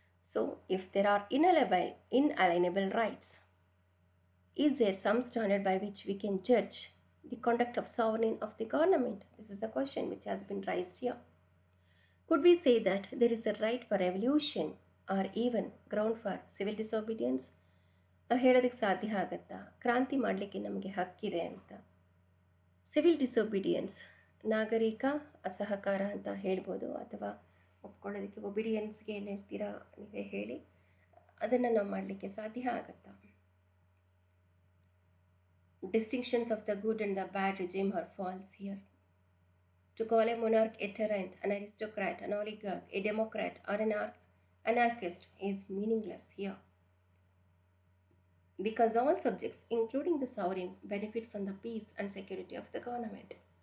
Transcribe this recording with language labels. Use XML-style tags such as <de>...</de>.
<en>So, if there are inalienable rights, is there some standard by which we can judge the conduct of sovereign of the government? This is the question which has been raised here. Could we say that there is a right for revolution or even ground for civil disobedience?</en> <kn>ನಾವು ಹೇಳೋದಕ್ಕೆ ಸಾಧ್ಯ ಆಗುತ್ತಾ, ಕ್ರಾಂತಿ ಮಾಡಲಿಕ್ಕೆ ನಮಗೆ ಹಕ್ಕಿದೆ ಅಂತ? Civil disobedience, ನಾಗರಿಕ ಅಸಹಕಾರ ಅಂತ ಹೇಳ್ಬೋದು, ಅಥವಾ ಒಪ್ಕೊಳ್ಳೋದಕ್ಕೆ ಒಬಿಡಿಯನ್ಸ್ಗೆ ಏನು ಹೇಳ್ತೀರಾ ನೀವೇ ಹೇಳಿ, ಅದನ್ನು ನಾವು ಮಾಡಲಿಕ್ಕೆ ಸಾಧ್ಯ ಆಗುತ್ತಾ?</kn> <en>Distinctions of the good and the bad regime are false here. To call a monarch a tyrant, an aristocrat, an oligarch, a democrat, or an anarchist is meaningless here, because all subjects, including the sovereign, benefit from the peace and security of the government.</en>